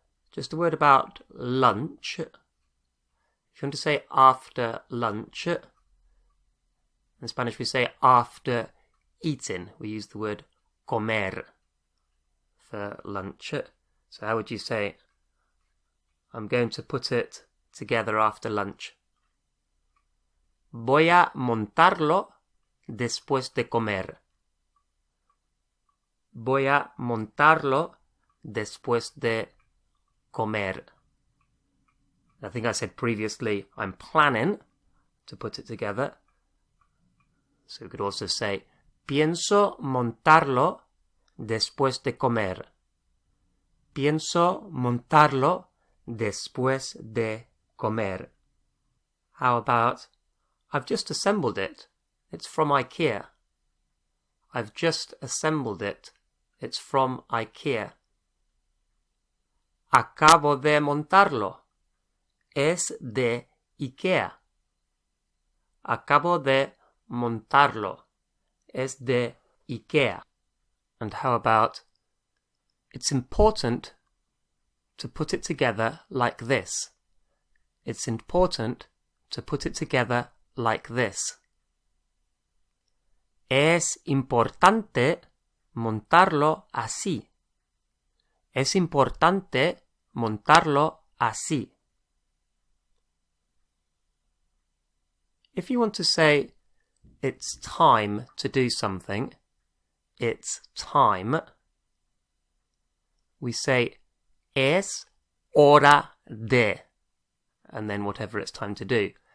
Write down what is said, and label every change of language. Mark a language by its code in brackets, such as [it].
[en] Just a word about lunch. If you want to say after lunch, in Spanish we say after eating. We use the word comer for lunch. So how would you say, I'm going to put it together after lunch? [es] Voy a montarlo después de comer. Voy a montarlo después de comer. [en] I think I said previously, I'm planning to put it together. So we could also say, [es] pienso montarlo después de comer. Pienso montarlo después de comer. [en] How about, I've just assembled it. It's from IKEA. I've just assembled it. It's from IKEA. [es] Acabo de montarlo. Es de IKEA. Acabo de montarlo. Es de IKEA. [en] And how about, it's important to put it together like this. It's important to put it together like this. [es] Es importante montarlo así. Es importante montarlo así. [en] If you want to say, it's time to do something, it's time, we say, es hora de, and then whatever it's time to do.